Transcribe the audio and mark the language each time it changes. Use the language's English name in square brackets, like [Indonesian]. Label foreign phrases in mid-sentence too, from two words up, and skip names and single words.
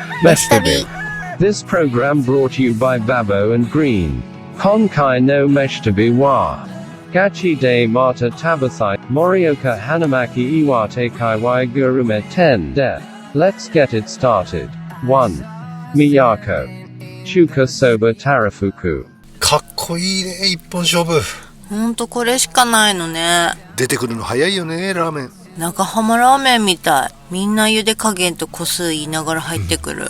[Japanese] Meshtabi. [English] This program brought to you by Babo and Green. [Japanese] 今回のメシ旅は. ガチでまた食べたい、盛岡花巻岩手界隈グルメ10で. [English] Let's get it started. 1. Miyako. Chuka Soba Tarafuku. [Japanese] かっこいいね、一本勝負。ほんとこれしかないのね。出てくるの早いよね、ラーメン。長浜ラーメンみたい。みんな茹で加減と個数言いながら入ってくる。